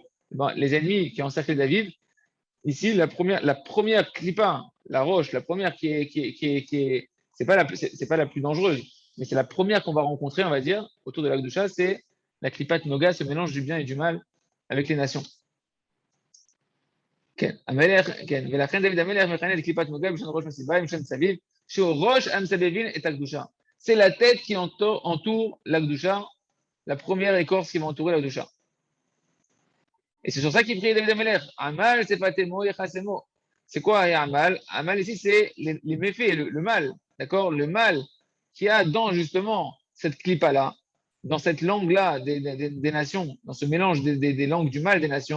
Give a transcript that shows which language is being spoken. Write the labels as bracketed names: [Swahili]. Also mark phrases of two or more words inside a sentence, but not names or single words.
[French] Ben, les ennemis qui encerclent David, ici, la première clipa, la roche, la première c'est pas la plus dangereuse, mais c'est la première qu'on va rencontrer, on va dire, autour de l'Akdoucha, c'est la clipa Noga, ce mélange du bien et du mal avec les nations. [Hebrew] ולכן דוד המלך מכנה את קליפת נוגה בשם ראש מסיבה, בשם סביב, שהוא ראש המסבבין את הקדושה. [French] C'est la tête qui entoure l'Akdoucha, la première écorce qui va entourer l'Akdoucha. Et c'est sur ça qu'il prie David Amelech. Amal, c'est fatemo, yechasemo. C'est quoi Amal? Amal ici, c'est les méfaits, le mal. D'accord? Le mal qu'il y a dans justement cette clipa-là, dans cette langue-là des nations, dans ce mélange des langues du mal des nations.